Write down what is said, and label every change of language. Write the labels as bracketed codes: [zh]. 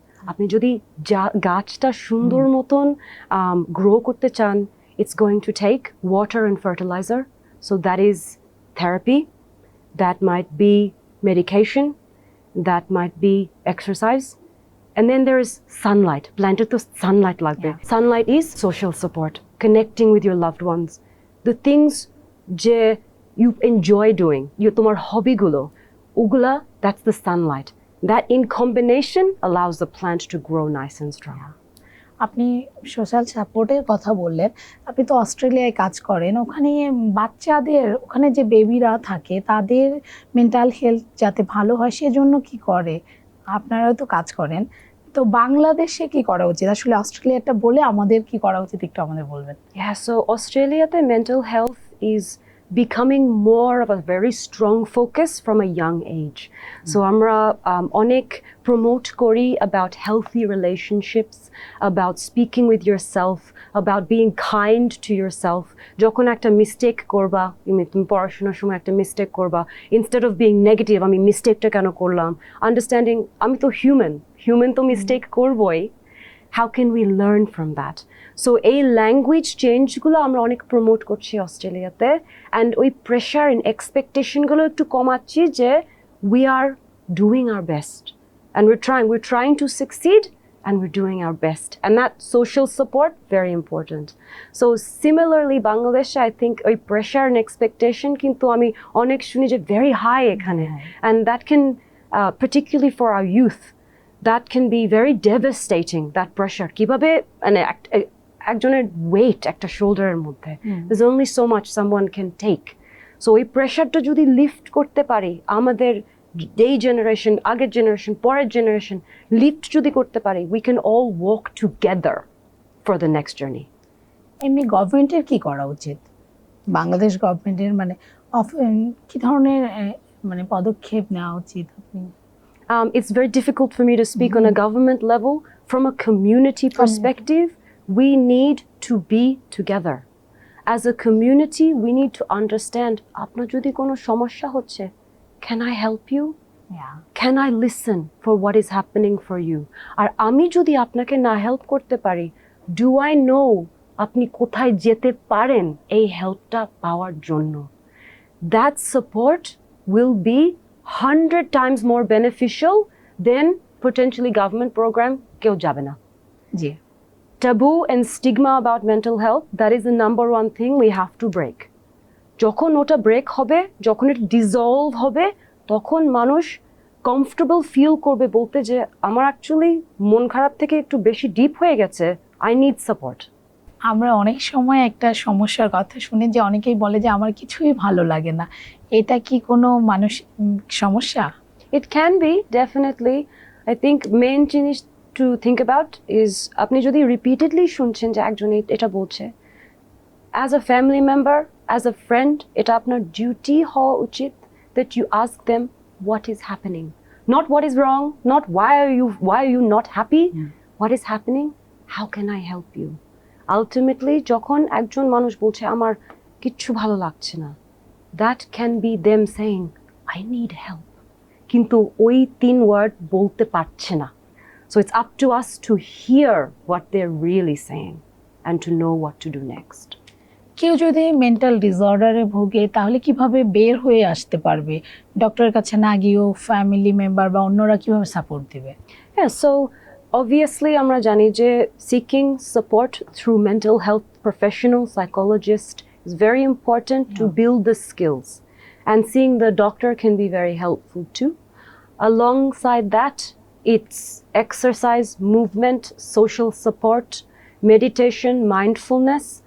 [bn] আপনি যদি গাছটা সুন্দর মতন গ্রো করতে চান, [en] It's going to take water and fertiliser, so that is therapy, that might be medication, that might be exercise, and then there is sunlight. [bn] Planted to sunlight lagbe. [en] Sunlight is social support, connecting with your loved ones, the things je you enjoy doing, [bn] tomar hobby gulo, ugula, [en] that's the sunlight. That in combination allows the plant to grow nice and strong. [bn] আপনি social সাপোর্টের কথা বললেন, আপনি তো অস্ট্রেলিয়ায় কাজ করেন, ওখানে বাচ্চাদের, ওখানে যে বেবিরা থাকে তাদের মেন্টাল হেলথ যাতে ভালো হয় সেজন্য কি করে? আপনারাও তো কাজ করেন, তো বাংলাদেশে কি করা উচিত? আসলে অস্ট্রেলিয়াটা বলে আমাদের কি করা উচিত একটু আমাদের বলবেন? [en] Yeah, so Australiaতে mental health is becoming more of a very strong focus from a young age. So [bn] আমরা অনেক promote করি [en] about healthy relationships, about speaking with yourself, about being kind to yourself. [bn] যখন একটা mistake করবা, তুমি পড়াশোনার সময় একটা mistake করবা, [en] instead of being negative, [bn] আমি মিস্টেকটা কেন করলাম, understanding আমি তো human তো mistake করবই, [en] how can we learn from that? So [bn] এই ল্যাঙ্গুয়েজ চেঞ্জগুলো আমরা অনেক প্রমোট করছি অস্ট্রেলিয়াতে, অ্যান্ড ওই প্রেশার অ্যান্ড এক্সপেকটেশনগুলো একটু কমাচ্ছি যে [en] we are doing our best and we're trying to succeed and we're doing our best, and that social support very important. So similarly Bangladesh, I think ওই pressure and expectation [bn] কিন্তু আমি অনেক শুনি যে [en] very high এখানে, and that can particularly for our youth, that can be very devastating, that pressure. [bn] কিভাবে মানে একজনের weight একটা শোল্ডারের মধ্যে, [en] there's only so much someone can take. [bn] So এই প্রেশারটা যদি লিফট করতে পারি, আমাদের এই জেনারেশন, আগের জেনারেশন, পরের জেনারেশন লিফট যদি করতে পারি, [en] we can all walk together for the next journey. [bn] এমনি গভর্নমেন্টের কি করা উচিত? বাংলাদেশ গভর্নমেন্টের মানে কি ধরনের মানে পদক্ষেপ নেওয়া উচিত? আপনি [en] It's very difficult for me to speak on a government level. From a community perspective, we need to be together. As a community, we need to understand, [bn] আপনার যদি কোনো সমস্যা হচ্ছে, [en] can I help you? Can I listen for what is happening for you? [bn] আর আমি যদি আপনাকে না help করতে পারি, [en] do I know [bn] আপনি কোথায় যেতে পারেন এই হেল্পটা পাওয়ার জন্য? [en] That support will be 100 times more beneficial than potentially government program [bn] কেউ যাবে না। জি, [en] taboo and stigma about mental health, that is the number one thing we have to break. [bn] যখন ওটা ব্রেক হবে, যখন এটা ডিসলভ হবে, তখন মানুষ কমফর্টেবল ফিল করবে বলতে যে আমার অ্যাকচুয়ালি মন খারাপ থেকে একটু বেশি ডিপ হয়ে গেছে, [en] I need support. [bn] আমরা অনেক সময় একটা সমস্যার কথা শুনি যে অনেকেই বলে যে আমার কিছুই ভালো লাগে না, এটা কি কোনো মানসিক সমস্যা? [en] It can be, definitely. I think main জিনিস to think about is [bn] আপনি যদি [en] repeatedly [bn] শুনছেন যে একজন এটা বলছে, [en] as a family member, as a friend, [bn] এটা আপনার [en] duty [bn] হওয়া উচিত [en] that you ask them what is happening. Not what is wrong, not why are you not happy? What is happening? How can I help you? Ultimately, [bn] যখন একজন মানুষ বলছে আমার কিচ্ছু ভালো লাগছে না, [en] that can be them saying, I need help. [bn] কিন্তু ওই 3 ওয়ার্ড বলতে পারছে না। [en] So it's up to us to hear what they're really saying and to know what to do next. [bn] কেউ যদি মেন্টাল ডিসঅর্ডারে ভোগে তাহলে কিভাবে বের হয়ে আসতে পারবে? ডক্টরের কাছে না গিয়েও ফ্যামিলি মেম্বার বা অন্যরা কিভাবে সাপোর্ট দিবে? [en] Yeah, so obviously [bn] আমরা জানি যে [en] seeking support through mental health professional psychologist is very important to build the skills, and seeing the doctor can be very helpful too. Alongside that, it's exercise, movement, social support, meditation, mindfulness.